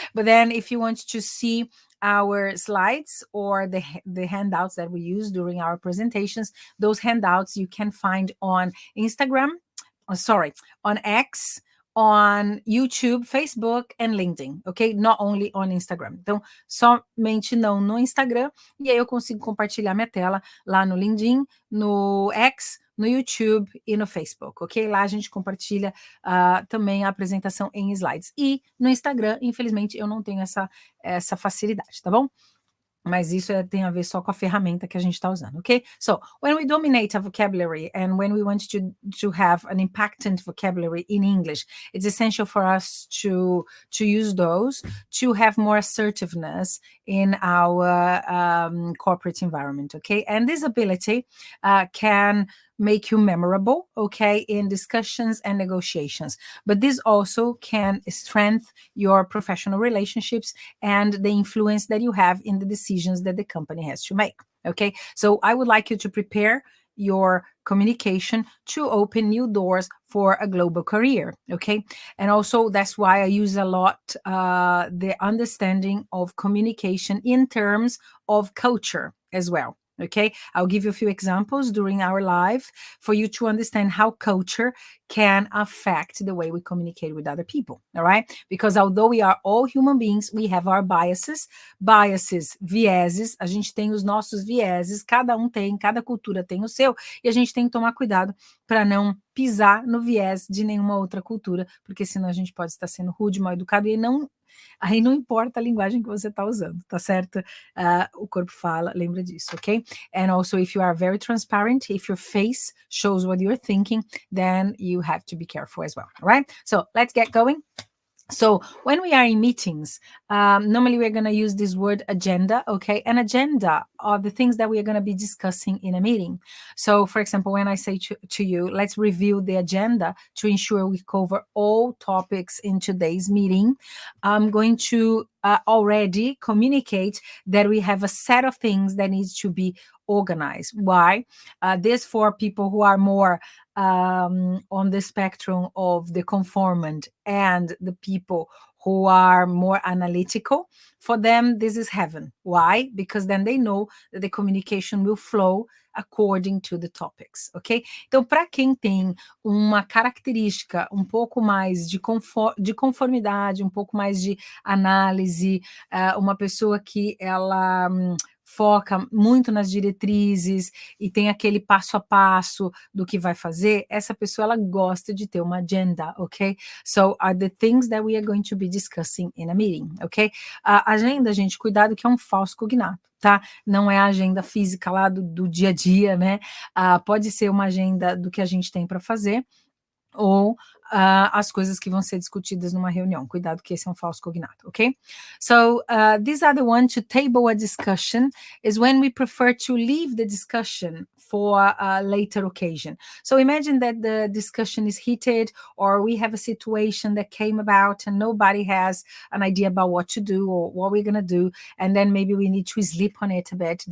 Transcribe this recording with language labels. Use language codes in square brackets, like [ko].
[en] But then if you want to see our slides or the handouts that we use during our presentations, those handouts you can find on Instagram, on X, on YouTube, Facebook and LinkedIn, ok? Not only on Instagram. [pt] Então, somente não no Instagram, e aí eu consigo compartilhar minha tela lá no LinkedIn, no X, no YouTube e no Facebook, ok? Lá a gente compartilha também a apresentação em slides. E no Instagram, infelizmente, eu não tenho essa facilidade, tá bom? Mas isso tem a ver só com a ferramenta que a gente está usando, ok? [en] So, when we dominate a vocabulary and when we want to have an impactant vocabulary in English, it's essential for us to use those to have more assertiveness in our corporate environment, okay? And this ability can make you memorable, okay, in discussions and negotiations. But this also can strengthen your professional relationships and the influence that you have in the decisions that the company has to make, okay? So I would like you to prepare your communication to open new doors for a global career, okay? And also that's why I use a lot the understanding of communication in terms of culture as well. Okay, I'll give you a few examples during our live for you to understand how culture can affect the way we communicate with other people, all right? Because although we are all human beings, we have our biases, [pt] vieses, a gente tem os nossos vieses, cada cultura tem o seu, e a gente tem que tomar cuidado para não pisar no viés de nenhuma outra cultura, porque senão a gente pode estar sendo rude, mal educado, e aí não importa a linguagem que você está usando, tá certo? O corpo fala, lembra disso, ok? [en] And also, if you are very transparent, if your face shows what you're thinking, then you have to be careful as well, all right? So let's get going. So when we are in meetings, normally we're going to use this word agenda, okay? An agenda are the things that we are going to be discussing in a meeting. So for example, when I say to you, let's review the agenda to ensure we cover all topics in today's meeting, I'm going to already communicate that we have a set of things that needs to be organized. Why? This for people who are more on the spectrum of the conformant and the people who are more analytical. For them, this is heaven. Why? Because then they know that the communication will flow according to the topics, ok? [pt] Então, para quem tem uma característica um pouco mais de conformidade, um pouco mais de análise, uma pessoa que ela foca muito nas diretrizes e tem aquele passo a passo do que vai fazer, essa pessoa ela gosta de ter uma agenda, ok? [en] So are the things that we are going to be discussing in a meeting, ok? [pt] A agenda, gente, cuidado que é um falso cognato, tá? Não é a agenda física lá do dia a dia, né? Pode ser uma agenda do que a gente tem para fazer, ou as coisas que vão ser discutidas numa reunião. Cuidado que esse é um falso cognato, okay? [en] So this other one, to table a discussion, is when we prefer to leave the discussion for a later occasion. So imagine that the discussion is heated, or we have a situation that came about and nobody has an idea about what to do or what we're going to do, and then maybe we need to sleep on it a bit.